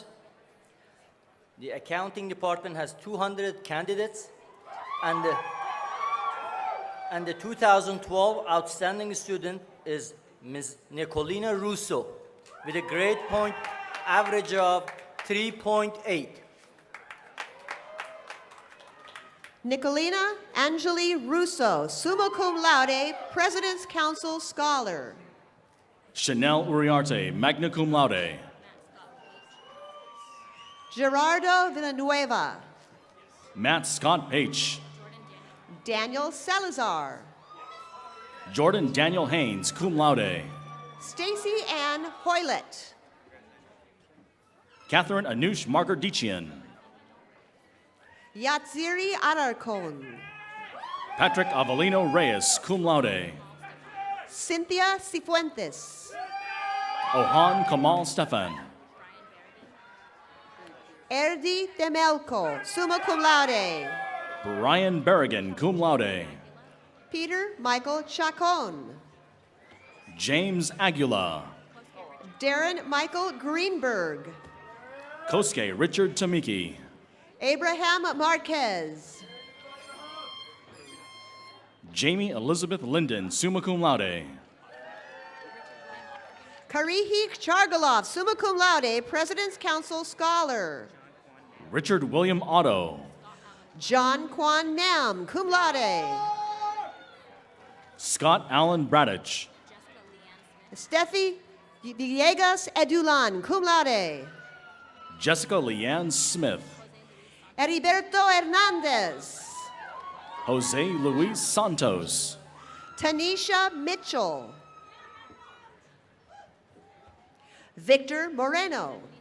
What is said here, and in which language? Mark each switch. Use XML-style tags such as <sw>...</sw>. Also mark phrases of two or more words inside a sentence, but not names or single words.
<en>The accounting department has 200 candidates, and the 2012 outstanding student is Ms. Nicolina Russo with a grade point average of 3.8. Nicolina Angeli Russo,</en> <la>summa cum laude,</la> <en>President's Council Scholar. Chanel Uriarte,</en> <la>magna cum laude.</la> <en>Gerardo Villanueva. Matt Scott Page. Daniel Salazar. Jordan Daniel Haynes,</en> <la>cum laude.</la> <en>Stacy Ann Hoylett. Catherine Anush Margardichian. Yatziri Alarcon. Patrick Avelino Reyes,</en> <la>cum laude.</la> <en>Cynthia Cifuentes. Ohan Kamal Stefan. Erdi Demelco,</en> <la>summa cum laude.</la> <en>Brian Berrigan,</en> <la>cum laude.</la> <en>Peter Michael Chacon. James Aguila. Darren Michael Greenberg. Kosuke Richard Tamiki. Abraham Marquez. Jamie Elizabeth Linden,</en> <la>summa cum laude.</la> <en>Karihi Chargalov,</en> <la>summa cum laude,</la> <en>President's Council Scholar. Richard William Otto. John Kwan Nam,</en> <la>cum laude.</la> <en>Scott Allen Bradich. Steffi Villegas Edulan,</en> <la>cum laude.</la> <en>Jessica Leanne Smith. Heriberto Hernandez. Jose Luis Santos. Tanisha Mitchell. Victor Moreno.</en>